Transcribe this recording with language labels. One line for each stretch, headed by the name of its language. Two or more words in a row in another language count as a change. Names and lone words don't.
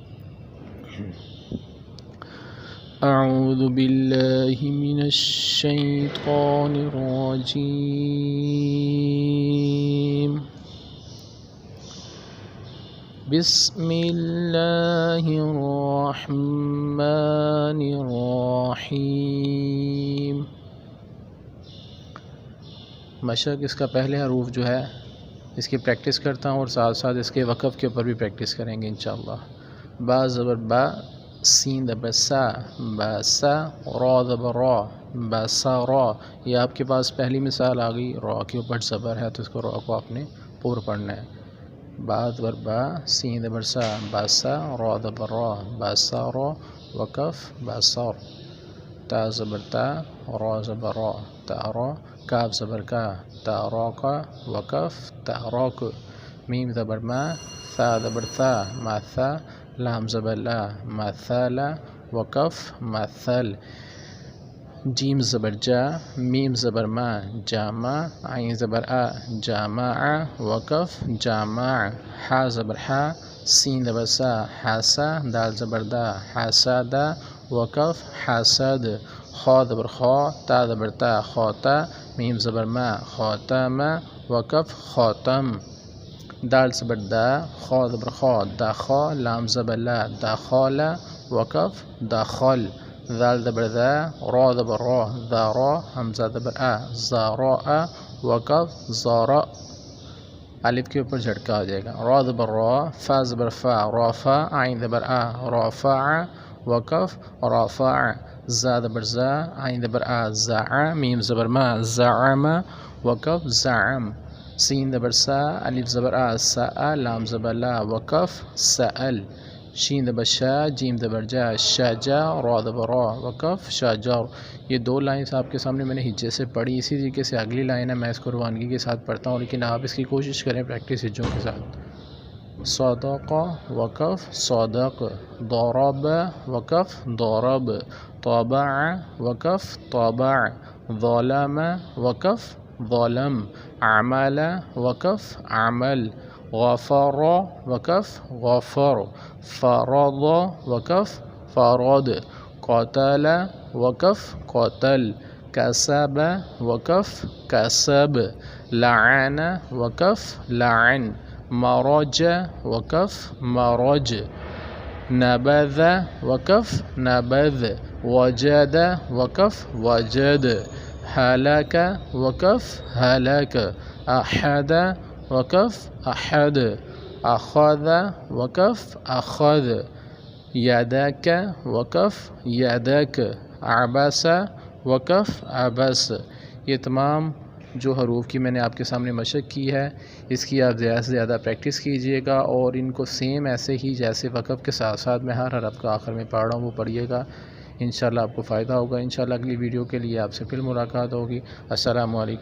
Arabic: اعوذ باللہ من الشیطان الرجیم، بسم اللہ الرحمن الرحیم۔
Urdu: مشق اس کا پہلے حروف جو ہے اس کی پریکٹس کرتا ہوں، اور ساتھ ساتھ اس کے وقف کے اوپر بھی پریکٹس کریں گے انشاءاللہ۔ با زبر با، سین زبر سا، باسا، را زبر را، باسا را۔ یہ آپ کے پاس پہلی مثال آ گئی، را کے اوپر زبر ہے تو اس کو را کو آپ نے پور پڑھنا ہے۔ با زبر با، سین زبر سا، باسا، را زبر را، باسا را، وقف باسار۔ تا زبر تا، را زبر را، تا را، کاف زبر کا، تا را کا، وقف تا را کو۔ میم زبر ما، ثا زبر ثا، ما ثا، لام زبر لا، ما ثا لا، وقف مثل۔ جیم زبر جا، میم زبر ما، جامع، عین زبر آ، جامع، وقف جامع۔ حا زبر حا، سین زبر سا، حاسا، دال زبر دا، حاسدا، وقف حاسد۔ خا زبر خا، تا زبر تا، خاتا، میم زبر ما، خاتم، وقف خاتم۔ دال زبر دا، خا زبر خا، داخا، لام زبر لا، داخالا، وقف داخل۔ ذال زبر ذا، را زبر را، ذارا، حمزہ زبر آ، زاراء، وقف زارا۔ الف کے اوپر جھٹکا آ جائے گا، را زبر را، فا زبر فا، رافع، عین زبر آ، رافع، وقف رافع۔ زا زبر زا، عین زبر آ، زع، میم زبر ما، زعم، وقف زعم۔ سین زبر سا، الف زبر آ، سا، لام زبر لا، وقف سأل۔ شین زبر شا، جیم زبر جا، شاجا، را زبر را، وقف شاجر۔ یہ دو لائنز آپ کے سامنے میں نے ہجے سے پڑھی، اسی طریقے سے اگلی لائن ہے میں اس کو روانگی کے ساتھ پڑھتا ہوں، لیکن آپ اس کی کوشش کریں پریکٹس ہجوں کے ساتھ۔
Arabic: صدق، وقف صدق۔ ضرب، وقف ضرب۔ طبع، وقف طبع۔ ظلم، وقف ظلم۔ عمل، وقف عمل۔ غفر، وقف غفر۔ فرض، وقف فرض۔ قتل، وقف قتل۔ کسب، وقف کسب۔ لعن، وقف لعن۔ مرج، وقف مرج۔ نبذ، وقف نبذ۔ وجد وقف وجد، هلك وقف هلك، أحد وقف أحد، أخذ وقف أخذ، يدك وقف يدك، عبس وقف عبس۔
Urdu: یہ تمام جو حروف کی میں نے آپ کے سامنے مشق کی ہے، اس کی آپ زیادہ سے زیادہ پریکٹس کیجئے گا، اور ان کو سیم ایسے ہی جیسے وقف کے ساتھ ساتھ میں ہر حرف کا آخر میں پڑھ رہا ہوں وہ پڑھیے گا، انشاءاللہ آپ کو فائدہ ہوگا۔ انشاءاللہ اگلی ویڈیو کے لیے آپ سے پھر ملاقات ہوگی۔